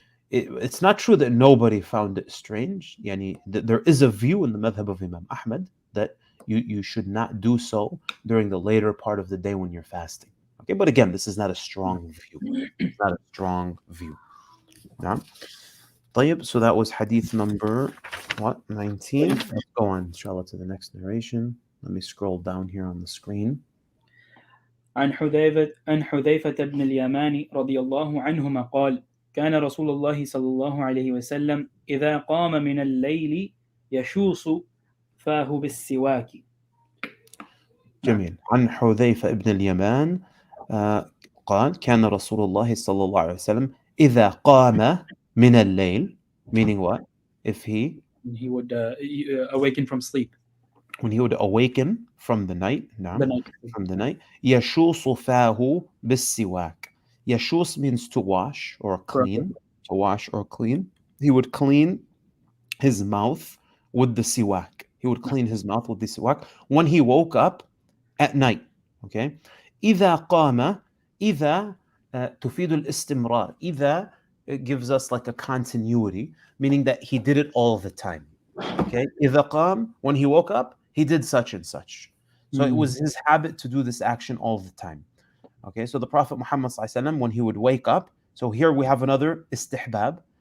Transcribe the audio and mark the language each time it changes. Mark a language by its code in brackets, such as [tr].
[en] It's not true that nobody found it strange. Yani, there is a view in the madhab of Imam Ahmad that you should not do so during the later part of the day when you're fasting. Okay, but again, this is not a strong view. It's not a strong view. Yeah. طيب, so that was hadith number 19. Let's go on, inshallah, to the next narration. Let me scroll down here on the screen. [ar] عن حذيفة بن اليمان رضي الله عنهما قال: كان رسول الله صلى الله عليه وسلم إذا قام من الليل يشوص فاه بالسواك. جميل. عن حذيفة بن اليمان قال: كان رسول الله صلى الله عليه وسلم إذا قام من الليل, [en] meaning what? If he would awaken from sleep. When he would awaken from the night, The night. from the night, [ar] يشوص فاه بالسواك. [en] يشوص means to wash or clean. To wash or clean. He would clean his mouth with the siwak. He would clean his mouth with the siwak when he woke up at night. Okay. [ar] إذا قام, إذا تفيد الاستمرار. [en] إذا, it gives us like a continuity, meaning that he did it all the time. Okay. [ar] إذا قام, [en] when he woke up, he did such and such. So it was his habit to do this action all the time. Okay. So the Prophet Muhammad ﷺ, when he would wake up, so here we have another istihbab.